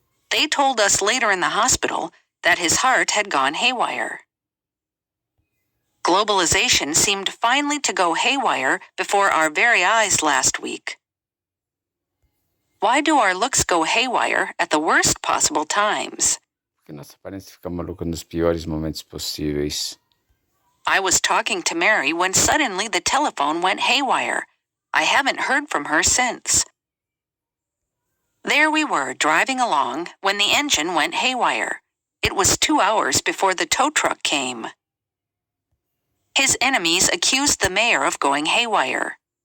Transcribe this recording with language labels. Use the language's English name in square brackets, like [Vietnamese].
[English] They told us later in the hospital that his heart had gone haywire. Globalization seemed finally to go haywire before our very eyes last week. Why do our looks go haywire at the worst possible times? [Portuguese] Porque nossa aparência fica maluca nos piores momentos possíveis. [English] I was talking to Mary when suddenly the telephone went haywire. I haven't heard from her since. There we were driving along when the engine went haywire. It was 2 hours before the tow truck came. His enemies accused the mayor of going haywire.